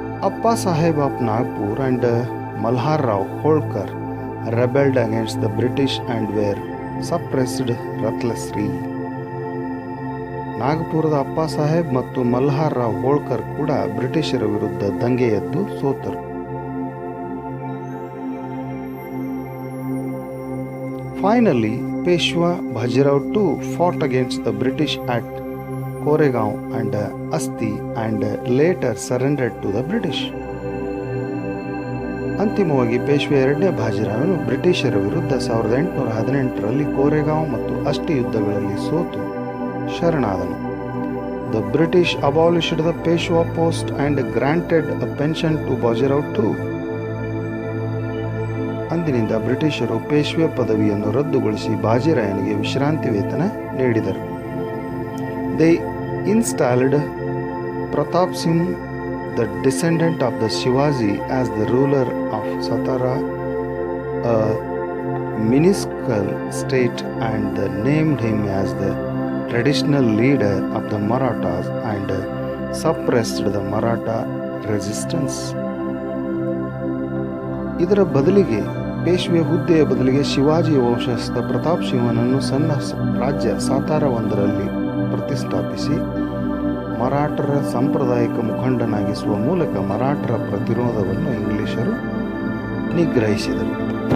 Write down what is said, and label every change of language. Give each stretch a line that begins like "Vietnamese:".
English: Appa Saheb of Nagpur and Malhar Rao Holkar rebelled against the British and were suppressed ruthlessly.
Kannada: ನಾಗಪುರದ ಅಪ್ಪ ಸಾಹೇಬ್ ಮತ್ತು ಮಲ್ಹಾರ್ ರಾವ್ ಹೋಳ್ಕರ್ ಕೂಡ ಬ್ರಿಟಿಷರ ವಿರುದ್ಧ ದಂಗೆ ಎದ್ದು ಸೋತರು.
English: Finally, Peshwa Bajirao too fought against the British at Koregaon and Asti and later surrendered to the British.
Kannada: ಅಂತಿಮವಾಗಿ ಪೇಶ್ವೆ ಎರಡನೇ ಬಾಜಿರಾವನು ಬ್ರಿಟಿಷರ ವಿರುದ್ಧ 1818ರಲ್ಲಿ ಕೋರೆಗಾಂವ್ ಮತ್ತು ಅಷ್ಟಿ ಯುದ್ಧಗಳಲ್ಲಿ ಸೋತು ಶರಣಾದನು.
English: The British abolished the Peshwa post and granted a pension to Bajirao two.
Kannada: ಅಂದಿನಿಂದ ಬ್ರಿಟಿಷರು ಪೇಶ್ವೆ ಪದವಿಯನ್ನು ರದ್ದುಗೊಳಿಸಿ ಬಾಜಿರಾಯನಿಗೆ ವಿಶ್ರಾಂತಿ ವೇತನ ನೀಡಿದರು.
English: They installed Pratap Singh, the descendant of the Shivaji, as the ruler of Satara, a minuscule state, and named him as the traditional leader of the Marathas and suppressed the Maratha resistance.
Kannada: ಇದರ ಬದಲಿಗೆ ಪೇಶ್ವೆ ಹುದ್ದೆಯ ಬದಲಿಗೆ ಶಿವಾಜಿ ವಂಶಸ್ಥ ಪ್ರತಾಪ್ ಸಿಂಹನನ್ನು ಸಣ್ಣ ರಾಜ್ಯ ಸಾತಾರವೊಂದರಲ್ಲಿ ಪ್ರತಿಷ್ಠಾಪಿಸಿ ಮರಾಠರ ಸಾಂಪ್ರದಾಯಿಕ ಮುಖಂಡನಾಗಿಸುವ ಮೂಲಕ ಮರಾಠರ ಪ್ರತಿರೋಧವನ್ನು ಇಂಗ್ಲಿಷರು ನಿಗ್ರಹಿಸಿದರು.